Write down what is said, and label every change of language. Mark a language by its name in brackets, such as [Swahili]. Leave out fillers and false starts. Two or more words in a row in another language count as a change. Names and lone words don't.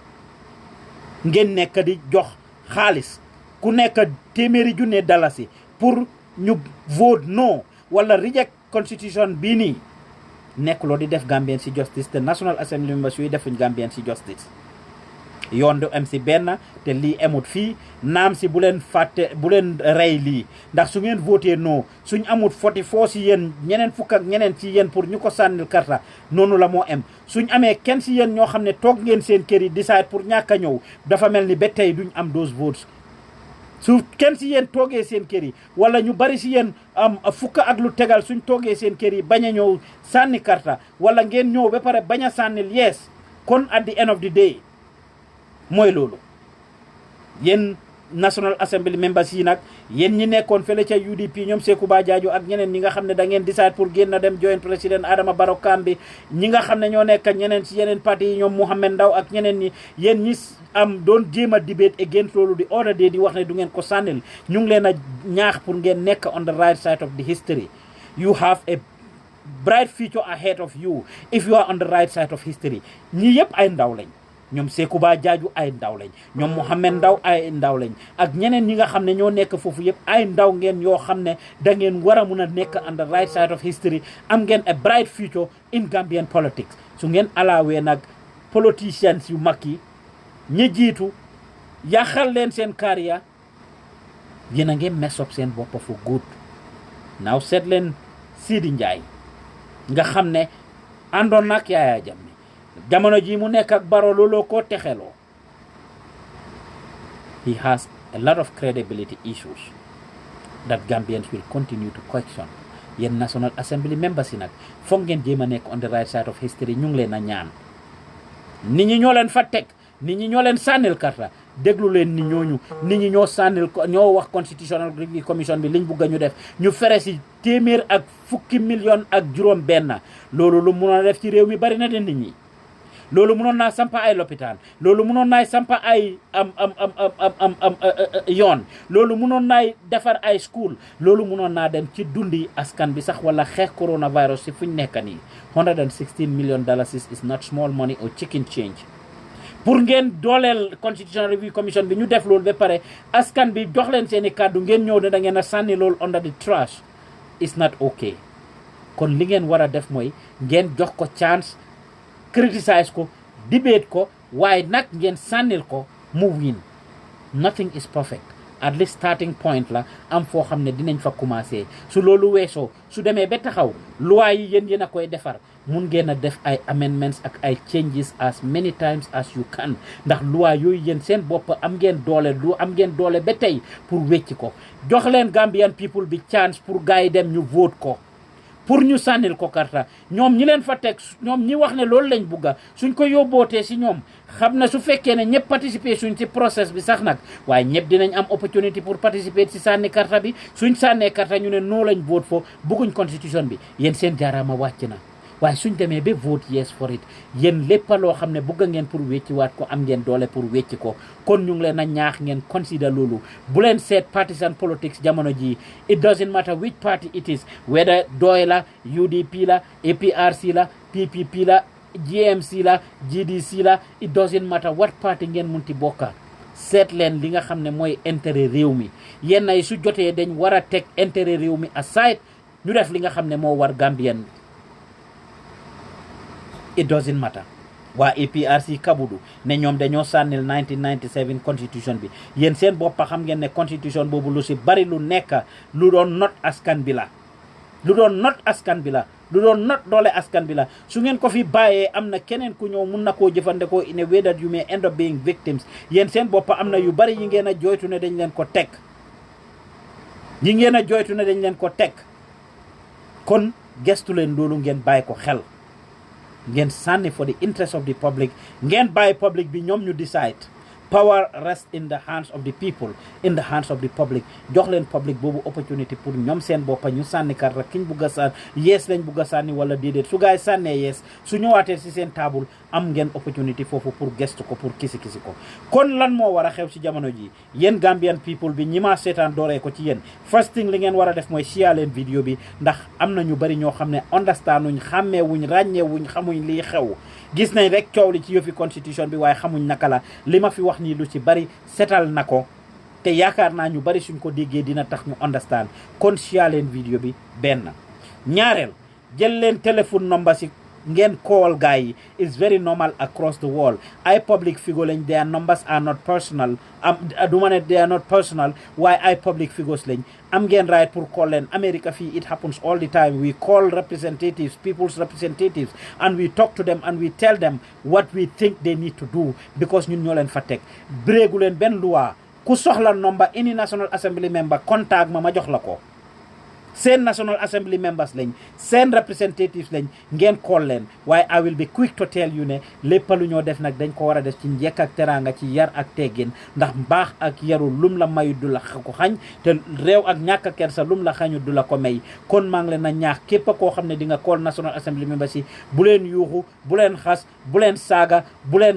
[Wolof] ngeen nekk di jox xaalis ku nekk téeméeri junne dalasi pour ñu [English] vote no [Wolof] wala [English] reject constitution [Wolof] bii nii nekkuloo di def Gambien si justice te [English] National Assembly members [Wolof] yooyu defuñ Gambien si justice yoon du am si benn te lii amut fii naam si bu leen fàtte bu leen rey lii ndax su ngeen [French] voté non [Wolof] suñ amut 44 si yéen ñeneen fukk ak ñeneen si yéen pour ñu ko sànnil karta noonu la moo am suñ amee kenn si yéen ñoo xam ne toog ngeen seen kër yi decide pour ñàkk a ñëw dafa mel ni ba tey duñ am [English] those votes [Wolof] su kenn si yéen toogee seen kër yi wala ñu bari si yéen am fukk ak lu tegal suñ toogee seen kër yi bañ a ñëw sànni karta wala ngeen ñëw ba pare bañ a sànnil yes kon [English] at the end of the day [Wolof] mooy loolu yéen National [English] Assembly members [Wolof] yi nag yéen ñi nekkoon fële ca UDP ñoom Sékouba Jaaju ak ñeneen ñi nga xam ne da ngeen decide pour génn dem join président Adama Barrow camp bi ñi nga xam ne ñoo nekk ñeneen si yeneen parti yi ñoom Mohamed Ndaw ak ñeneen ñi yéen ñi am doon jéem a [English] debate against [Wolof] loolu di order de di wax ne du ngeen ko sànnil ñu ngi leen a ñaax pour ngeen nekk [English] on the right side of the history you have a bright future ahead of you if you are on the right side of history [Wolof] ñi yëpp ay ndaw lañ ñoom Sékouba Jaaju ay ndaw lañ ñoom Mohamed Ndaw ay ndaw lañ ak ñeneen ñi nga xam ne ñoo nekk foofu yëpp ay ndaw ngeen yoo xam ne da ngeen war a mun a nekk [English] on the right side of history [Wolof] am ngeen [English] a bright future in Gambian politics [Wolof] su ngeen alaawee nag politicians yu mag yi ñi jiitu yàqal leen seen carrière yéen a ngeen [English] mess up [Wolof] seen bopp [English] for good [Wolof] naaw seet leen Sidi Njaay nga xam ne àndoon nag Yaya Jammeh jamono ji mu nekk ak Barrow looloo ko texeloo [English] he has a lot of credibility issues that Gambians will continue to question yéen National Assembly members [Wolof] yi nag foog ngeen jéem a nekk [English] on the right side of history [Wolof] ñu ngi leen a ñaan nit ñi ñoo leen fa teg nit ñi ñoo leen sànnil karta déglu leen ni ñooñu nit ñi ñoo sànnil ñoo wax [English] constitutional review commission [Wolof] bi liñ bugg a ñu def ñu fere si téeméer ak fukki million ak juróom benn loolu lu mun a def ci réew mi bari na de nit ñi loolu mënoon naa sampa ay lopitaan loolu mënoon naay sampa ay yoon loolu mënoon naay defar ay school loolu mënoon naa dem ci dundi askan bi sax wala xeex coronavirus si fuñ nekk nii [English] $116 million is not small money or chicken change [Wolof] pour ngeen dooleel [English] constitutional review commission [Wolof] bi ñu def loolu ba pare askan bi jox leen seeni kàddu ngeen ñëw ne da ngeen a sànni loolu [English] under the trash is not okay [Wolof] kon li ngeen war a def mooy ngeen jox ko chance criticize ko debate ko waaye nag ngeen sànnil ko mu win [English] nothing is perfect at least starting point [Wolof] la am foo xam ne dinañ fa commencé su loolu weesoo su demee ba taxaw loi yi yéen a koy defar mun ngeen a def ay amendments ak ay [English] changes as many times as you can [Wolof] ndax loi yooyu yéen seen bopp am ngeen doole ba tey pour wecci ko jox leen [English] Gambian people [Wolof] bi chance pour gars yi dem ñu vote ko pour ñu sànnil ko karta ñoom ñi leen fa teg ñoom ñi wax ne loolu lañ bugga suñ ko yóbbootee si ñoom xam na su fekkee ne ñëpp participer suñ ci process bi sax nag waaye ñëpp dinañ am opportunity pour participer si sànni karta bi suñ sànnee karta ñu ne noo lañ vote fo bugguñ constitution bi yéen seen jaaraama wàcc na waaye suñ demee ba [English] vote yes for it [Wolof] yéen lépp loo xam ne bugga ngeen pour wecci waat ko am ngeen doole pour wecci ko kon ñu ngi leen a ñaax ngeen consider loolu bu leen seet [English] partisan politics [Wolof] jamono ji [English] it doesn't matter which party it is whether [Wolof] Doy la UDP la APRC la PPP la GMC la GDC la [English] it doesn't matter what party [Wolof] ngeen munti bokka seet leen li nga xam ne mooy intérêt réew mi yenn ay su jotee dañ war a teg intérêt réew mi aside ñu def li nga xam ne moo war Gambien [English] it doesn't matter [Wolof] waa APRC kabudu ne ñoom dañoo sànnil 1997 constitution bi yéen seen boppa xam ngeen ne constitution boobu lu si bari lu nekk lu doon not askan bi la lu doon not doole askan bi la su ngeen ko fi bàyyee am na keneen ku ñëw mun na koo jëfandikoo [English] in a way that you may end up being victims [Wolof] yéen seen boppa am na yu bari yi ngeen a joytu ne dañ leen ko teg kon gestu leen loolu ngeen bàyyi ko xel ngeen sànni [English] for the interest of the public [Wolof] ngeen bàyyi public bi ñoom ñu decide [English] power rests in the hands of the people in the hands of the public [Wolof] jox leen public boobu opportunity pour ñoom seen boppa ñu sànni karta kiñ bugg a sànni yees lañ bugg a sànni wala déedéet su gaay sànnee yees su ñëwaatee si seen table am ngeen opportunity foofu pour gestu ko pour kisi ko kon lan moo war a xew ci jamono ji yéen [English] Gambian people [Wolof] bi ñi ma seetaan dooree ko ci yéen [English] first thing [Wolof] li ngeen war a def mooy share leen vidéo bi ndax am na ñu bari ñoo xam ne understand wuñ xàmmee wuñ ràññee wuñ xamuñ lii xew gis nañ rek coow li ci yëfi constitution bi waaye xamuñ naka la li ma fi wax nii lu ci bari setal na ko te yaakaar naa ñu bari suñ ko déggee dina tax ñu understand kon share leen vidéo bi benn ñaareel jël leen téléphone number si ngeen call gars yi [English] is very normal across the world ay public figure lañ their numbers are not personal [Wolof] du ma ne [English] they are not personal [Wolof] waaye ay [English] public figures [Wolof] lañ am ngeen [English] right pour call leen America fii it happens all the time we call representatives people's representatives and we talk to them and we tell them what we think they need to do because [Wolof] ñun ñoo leen fa teg bréegu leen benn loi ku soxla [English] number any National Assembly member contact [Wolof] ma jox la ko seen [English] National Assembly members [Wolof] lañ seen representatives lañ ngeen call leen waaye [English] I will be quick to tell you [Wolof] ne lépp lu ñoo def nag dañ ko war a def ci njekk ak teraanga ci yar ak teggin ndax mbaax ak yaru lum la mayu du la ko xañ te réew ak ñàkk a kersa lum la xañu du la ko may kon maa ngi leen a ñaax képp koo xam ne di nga call [English] National Assembly members [Wolof] yi bu leen yuuxu bu leen xas bu leen saaga bu leen